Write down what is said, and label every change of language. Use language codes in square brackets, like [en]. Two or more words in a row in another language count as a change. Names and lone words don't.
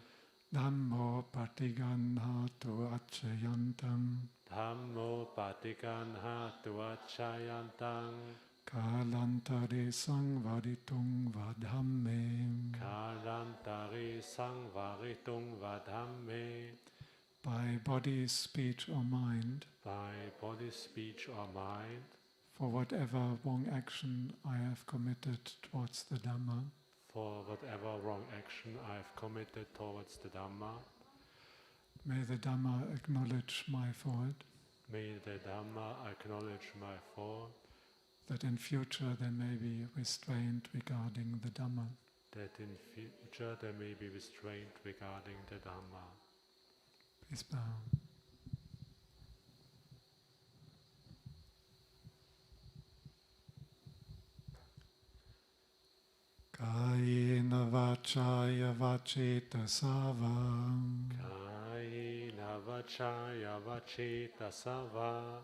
[pi] dhammo patiganhatu achayantang dhammo patikanha tuachayantang kalantare sangvaditung vadhamme. kalantari sangvaritung vadhamme. [en] By body, speech or mind, By body, speech or mind, for whatever wrong action I have committed towards the Dhamma, for whatever wrong action I've committed towards the Dhamma, may the Dhamma acknowledge my fault, may the Dhamma acknowledge my fault, that in future there may be restraint regarding the Dhamma. that in future there may be restraint regarding the Dhamma. Please bow. [pi] Kayena vachaya vachetasava Kayena vachaya vachetasava